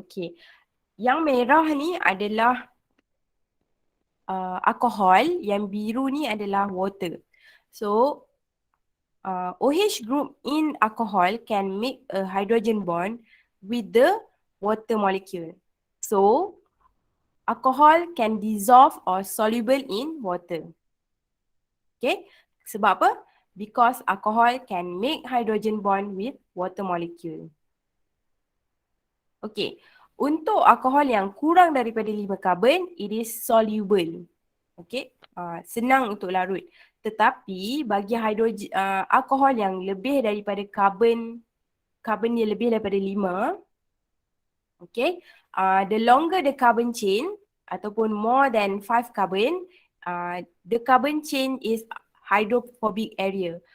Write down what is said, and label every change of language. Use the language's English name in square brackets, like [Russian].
[Malay] Okay, yang merah ni adalah alcohol, yang biru ni adalah water. [English] So OH group in alcohol can make a hydrogen bond with the water molecule. So alcohol can dissolve or soluble in water. Okay, [Malay] sebab apa? [English] Because alcohol can make hydrogen bond with water molecule. [Malay] Okay, untuk alkohol yang kurang daripada 5 karbon, [English] it is soluble. [Malay] Okay, senang untuk larut. Tetapi bagi hidrogen, alkohol yang lebih daripada karbon dia lebih daripada 5, okay, [English] the longer the carbon chain ataupun more than 5 carbon, the carbon chain is hydrophobic area.